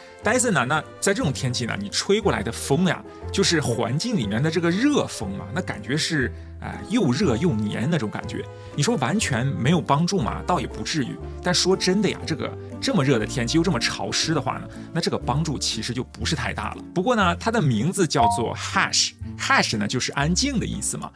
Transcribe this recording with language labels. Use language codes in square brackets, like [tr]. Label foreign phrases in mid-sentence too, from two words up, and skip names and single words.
[zh] Dyson 呢，那在這種天氣呢，你吹過來的風呀，就是環境裡面的這個熱風嘛，那感覺是又熱又黏那種感覺。你說完全沒有幫助嘛？倒也不至於。但說真的呀，這麼熱的天氣又這麼潮濕的話呢，那這個幫助其實就不是太大了。不過呢，它的名字叫做 Hush 呢就是安靜的意思嘛。